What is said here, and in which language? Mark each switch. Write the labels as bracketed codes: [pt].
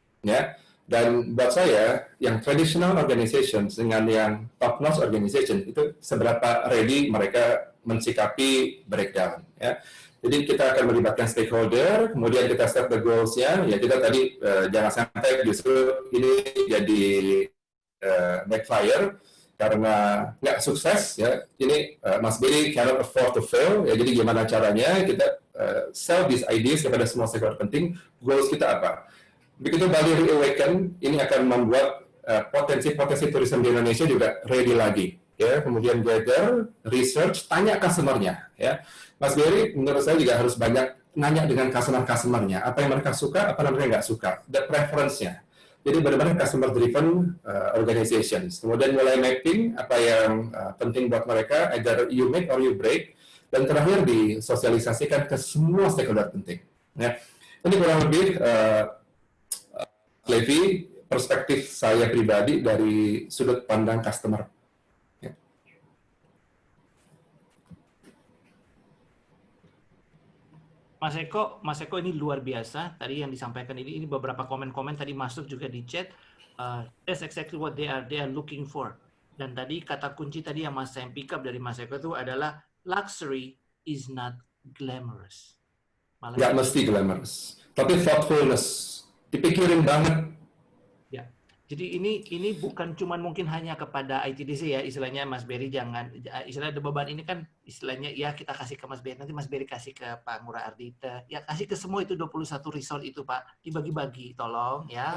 [id] Ya. Dan buat saya, yang traditional organizations dengan yang top-notch organization itu seberapa ready mereka mensikapi breakdown. Ya. Jadi kita akan melibatkan stakeholder, kemudian kita set the goals- nya. Ya, kita tadi jangan sampai justru ini jadi backfire karena nggak sukses. Ya. [en] Ini Mas Beri cannot afford to fail. [id] Ya, jadi gimana caranya kita sell these ideas kepada semua stakeholder penting, goals kita apa. Begitu Bali Reawaken, ini akan membuat potensi-potensi turisme di Indonesia juga ready lagi. Ya, kemudian gather, research, tanya customer-nya. Ya. Mas Beri, menurut saya juga harus banyak nanya dengan customer-customer-nya. Apa yang mereka suka, apa yang mereka nggak suka. The preference- nya. Jadi benar-benar customer-driven organizations. Kemudian mulai mapping apa yang penting buat mereka, either you make or you break. Dan terakhir disosialisasikan ke semua stakeholder penting. Ya. Ini kurang lebih Levi, perspektif saya pribadi dari sudut pandang customer. Ya. Mas Eko ini luar biasa. Tadi yang disampaikan ini beberapa komen-komen tadi masuk juga di chat. [en] That's exactly what they are looking for. [id] Dan tadi kata kunci tadi yang Mas Sam pick up dari Mas Eko itu adalah luxury is not glamorous. Nggak mesti glamorous, tapi thoughtfulness. dipikirin banget. Ya. Jadi ini bukan cuma mungkin hanya kepada ITDC ya, istilahnya Mas Berry jangan, istilah ada beban ini kan istilahnya ya kita kasih ke Mas Berry, nanti Mas Berry kasih ke Pak Ngurah Ardita, ya kasih ke semua itu 21 resort itu Pak, dibagi-bagi tolong ya.